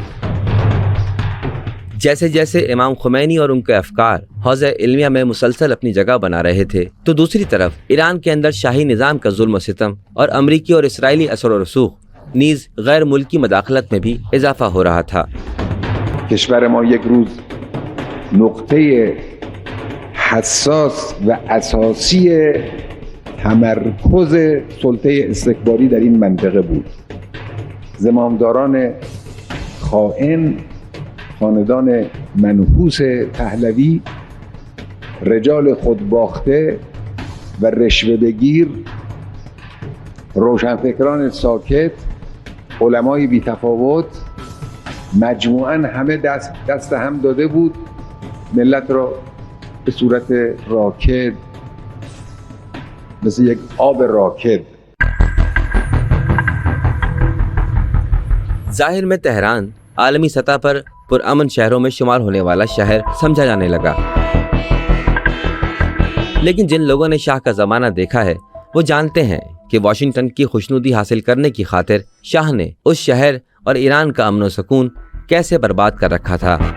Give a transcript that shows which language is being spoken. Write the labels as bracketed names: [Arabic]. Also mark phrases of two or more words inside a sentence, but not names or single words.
[Urdu] جیسے جیسے امام خمینی اور ان کے افکار حوزہ علمیہ میں مسلسل اپنی جگہ بنا رہے تھے، تو دوسری طرف ایران کے اندر شاہی نظام کا ظلم و ستم اور امریکی اور اسرائیلی اثر و رسوخ نیز غیر ملکی مداخلت میں بھی اضافہ ہو رہا تھا۔ [Persian] کشور ما یک روز نقطه حساس و اساسی تمرکز سلطه استکباری در این منطقه بود. زمامداران خائن، خاندان منحوس پهلوی، رجال خودباخته و رشوه بگیر، روشنفکران ساکت، علمای بی‌تفاوت، مجموعاً همه دست هم داده بود ملت را به صورت راکد، مثل یک آب راکد. [Urdu] ظاہر میں تہران عالمی سطح پر پرامن شہروں میں شمار ہونے والا شہر سمجھا جانے لگا۔ لیکن جن لوگوں نے شاہ کا زمانہ دیکھا ہے وہ جانتے ہیں کہ واشنگٹن کی خوشنودی حاصل کرنے کی خاطر شاہ نے اس شہر اور ایران کا امن و سکون کیسے برباد کر رکھا تھا۔